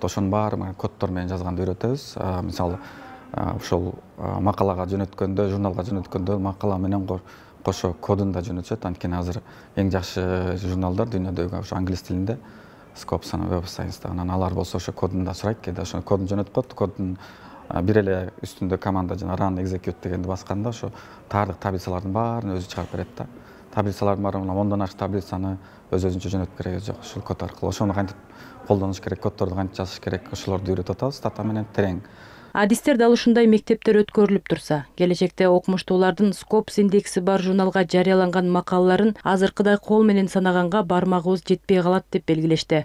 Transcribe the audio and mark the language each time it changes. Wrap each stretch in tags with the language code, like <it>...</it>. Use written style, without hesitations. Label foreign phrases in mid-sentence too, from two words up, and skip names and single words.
<ky>Ошонун баарын коддор менен жазганды үйрөтөбүз. Мисалы, ошол макалага жөнөткөндө, журналга жөнөткөндө макала менен кошо кодун да жөнөтүшөт. Анткени азыр эң жакшы журналдар дүйнөдөгү ошо англис тилинде, Scopus жана Web of Science'та. Анан алар болсо ошо кодун да сурайт, кээде ошо кодун жөнөтүп коет. Коддун бир эле үстүндө команда жана</ky> <en>run execute</en> <ky>дегенди басканда ошо таардык таблицалардын баарын өзү чыгарып берет да. Таблицалардын баары ондон ашык таблицаны өз-өзүнчө жөнөтүп кереги жок. Ушул код аркылуу ошону кантип колдонуш керек, коддорду кантип жазыш керек, ошолорду үйрөтүп атабыз. Дата менен терең. Адистер дал ушундай мектептер өткөрүлүп турса, келечекте окумуштуулардын Scopus индекси бар журналга жарыяланган макалаларын азыркыдай кол менен санаганга бармагыбыз жетпей калат деп белгилешти.</ky>